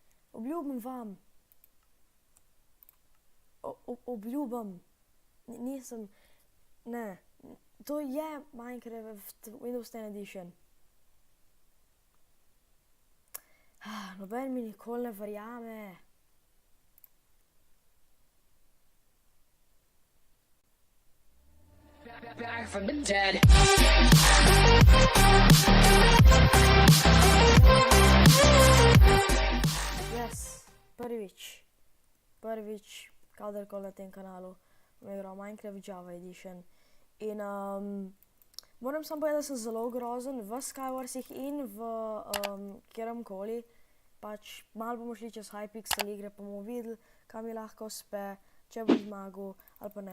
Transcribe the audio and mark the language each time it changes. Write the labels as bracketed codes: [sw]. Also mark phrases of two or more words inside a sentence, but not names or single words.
[sl] Obljubim vam. Obljubim. Nisem, ne. To je Minecraft Windows 10 Edition. Noben mi nikoli ne verjame. [en] Back from the dead. Yes, [sl] prvič, kadarkoli na tem kanalu bom igral Minecraft Java Edition. In moram samo povedati, da sem zelo grozen v Skywarsih in v kjeremkoli. Pač malo bomo šli čez Hypixel igre, pa bomo videli, kam mi lahko uspe, če bom zmagal ali pa ne.